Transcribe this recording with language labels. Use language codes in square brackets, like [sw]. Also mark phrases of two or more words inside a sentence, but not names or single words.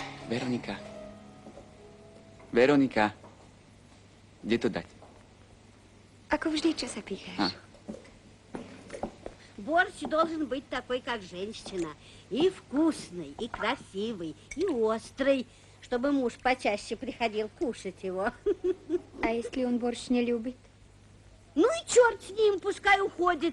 [sk] Veronika. Veronika. Kde to dať? Ako vždy, čo sa pýtaš? [ru] Борщ должен быть такой, как женщина. И вкусный, и красивый, и острый, чтобы муж почаще приходил кушать его. А если он борщ не любит? Ну и черт с ним, пускай уходит.